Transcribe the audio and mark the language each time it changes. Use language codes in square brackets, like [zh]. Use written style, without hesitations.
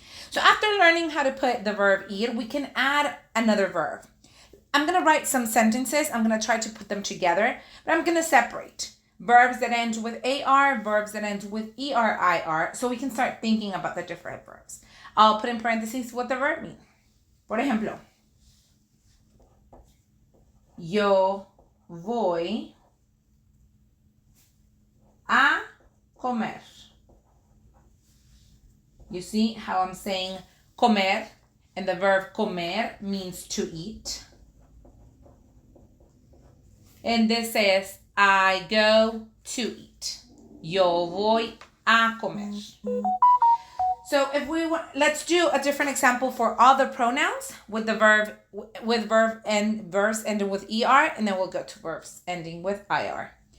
[en] So after learning how to put the verb ir, we can add another verb. I'm going to write some sentences. I'm going to try to put them together, but I'm going to separate verbs that end with AR, verbs that end with ER, so we can start thinking about the different verbs. I'll put in parentheses what the verb means. [es] Por ejemplo, yo voy a comer. [en] You see how I'm saying comer, and the verb comer means to eat. And this says, I go to eat. [es] Yo voy a comer. [en] So if we want, let's do a different example for all the pronouns with the verb, and verbs ending with ER, and then we'll go to verbs ending with IR.